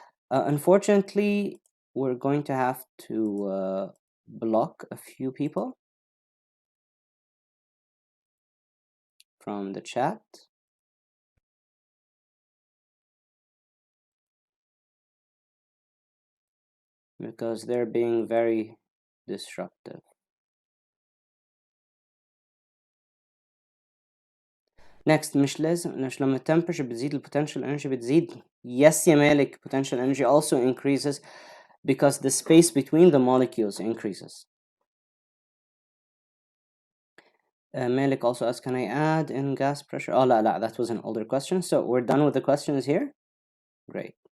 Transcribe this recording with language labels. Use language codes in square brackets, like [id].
[en] Unfortunately, we're going to have to block a few people from the chat. Because they're being very disruptive. [ar] Next, مش لما temperature بتزيد ال potential energy بتزيد. [en] Yes يا مالك, potential energy also increases because the space between the molecules increases. Malik also asked, can I add in gas pressure? Oh, [ar] لا, [en] that was an older question. So we're done with the questions here. Great.